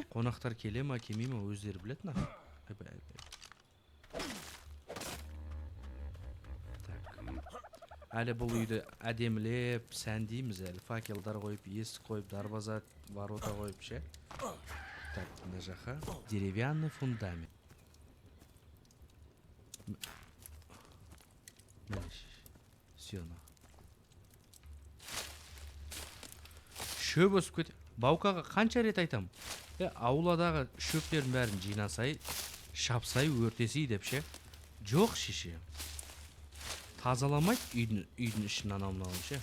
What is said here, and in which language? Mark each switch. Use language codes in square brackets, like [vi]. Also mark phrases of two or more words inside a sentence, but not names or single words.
[kk] Қонақтар келе ма, келмей ма, өздері біледі на. Әлі бұл үйді әдемілеп, сәндейміз әлі. Факелдар қойып, есік қойып, дарбаза, ворота қойып ше. Так, мына жаққа. [ru] Деревянный фундамент. Все, на. [kk] Шөп өсіп кет. Баукаға қанша рет айтам? Ауладағы шөптерін бәрін жинасай, шапсай, өртесей деп ше. Жоқ шеше. Тазаламайды үйдің ішін анау-мынау ше.